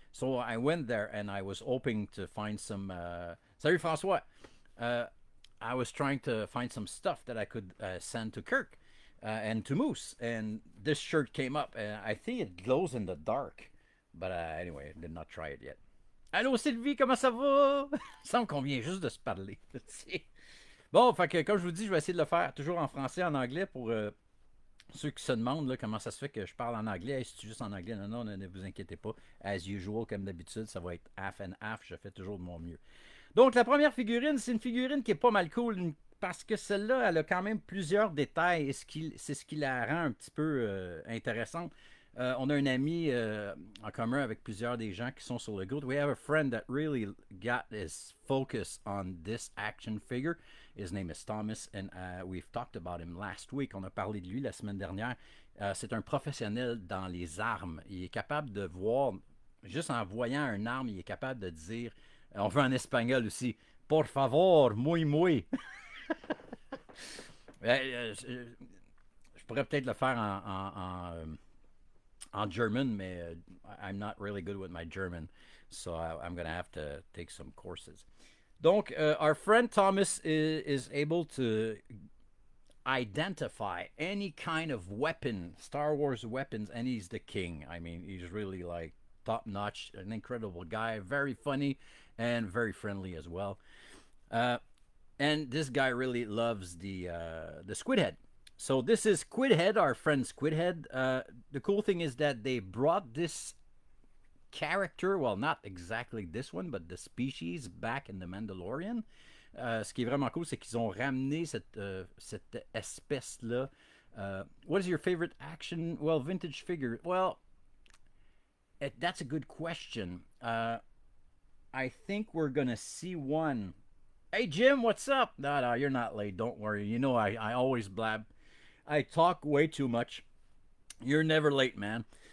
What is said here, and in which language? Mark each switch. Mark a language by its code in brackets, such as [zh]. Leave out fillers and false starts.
[en] So I went there, and I was hoping to find some. [fr] Salut François. [en] Uh, I was trying to find some stuff that I could send to Kirk and to Moose, and this shirt came up, and I think it glows in the dark. But anyway, I did not try it yet. [fr] Allô Sylvie, comment ça va? Il semble qu'on vient juste de se parler. Bon, fait que comme je vous dis, je vais essayer de le faire toujours en français, en anglais pour ceux qui se demandent là, comment ça se fait que je parle en anglais. Hey, c'est juste en anglais. Non, non, ne vous inquiétez pas. [en] As usual, [fr] comme d'habitude, ça va être [en] half and half. [fr] Je fais toujours de mon mieux. Donc, la première figurine, c'est une figurine qui est pas mal cool parce que celle-là, elle a quand même plusieurs détails et c'est ce qui la rend un petit peu intéressante. On a un ami en commun avec plusieurs des gens qui sont sur le groupe. [en] We have a friend that really got his focus on this action figure. His name is Thomas, and we've talked about him last week. [fr] On a parlé de lui la semaine dernière. C'est un professionnel dans les armes. Il est capable de voir, juste en voyant une arme, il est capable de dire, on veut en espagnol aussi, [es] por favor, muy, muy. [fr] Je pourrais peut-être le faire en German, mais [en] I'm not really good with my German, so I'm going to have to take some courses. Donc, our friend Thomas is able to identify any kind of weapon, Star Wars weapons, and he's the king. I mean, he's really like top notch, an incredible guy, very funny, and very friendly as well. And this guy really loves the squid head. So this is Squidhead, our friend Squidhead. The cool thing is that they brought this character, well, not exactly this one, but the species back in the Mandalorian. Ce qui est vraiment cool, c'est qu'ils ont ramené cette espèce-là. What is your favorite action, well, vintage figure? Well, that's a good question. I think we're going to see one. Hey, Jim, what's up? No, you're not late. Don't worry. You know, I always blab. I talk way too much. You're never late, man.